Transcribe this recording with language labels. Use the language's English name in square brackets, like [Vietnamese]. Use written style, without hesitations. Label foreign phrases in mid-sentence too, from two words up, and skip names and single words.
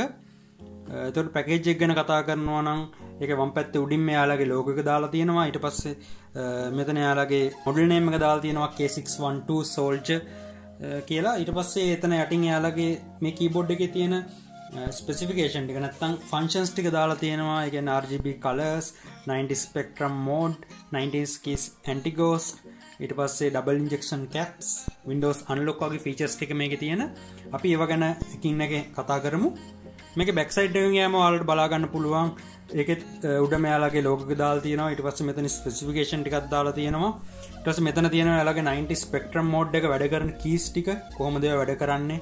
[Sinhala] එතකොට පැකේජ් එක ගැන කතා කරනවා නම් ඒක වම් පැත්තේ උඩින් මෙයාලගේ logo එක දාලා තියෙනවා. ඊට පස්සේ මෙතන එයාලගේ [English] model name [Sinhala] එක දාලා තියෙනවා K612 Soldier කියලා. ඊට පස්සේ එතන යටින් එයාලගේ මේ keyboard එකේ තියෙන specification ටික නැත්නම් functions ටික දාලා තියෙනවා. ඒ කියන්නේ [English] RGB colors, 90 spectrum mode, 90s keys anti-ghost, ඊට පස්සේ double injection caps, Windows unlock වගේ features [Sinhala] ටික මේකේ තියෙන. අපි ඒව ගැන එකින් එක කතා කරමු. මේකේ [English] back side [Sinhala] එකෙන් යෑම ඔයාලට බලා ගන්න පුළුවන්. ඒකෙත් උඩ මෙයාලගේ logo එක දාලා තියෙනවා. ඊට පස්සේ මෙතන specification ටිකක් දාලා තියෙනවා. ඊට පස්සේ මෙතන තියෙනවා එයාලගේ 90 [English] spectrum mode [Sinhala] එක වැඩ කරන keys ටික කොහොමද ඒවා වැඩ කරන්නේ.